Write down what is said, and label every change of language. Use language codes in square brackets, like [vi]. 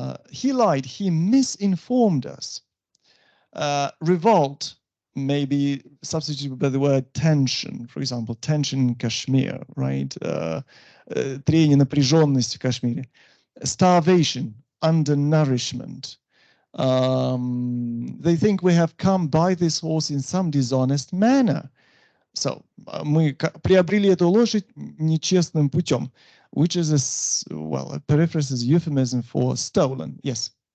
[en] He lied, he misinformed us. Revolt may be substituted by the word tension, for example, tension in Kashmir, right? [ru] Трение, напряженность в Кашмире. [en] Starvation, undernourishment. They think we have come by this horse in some dishonest manner. So, [ru] мы приобрели эту лошадь нечестным путем, [en] which is a periphrasis euphemism for stolen. Yes.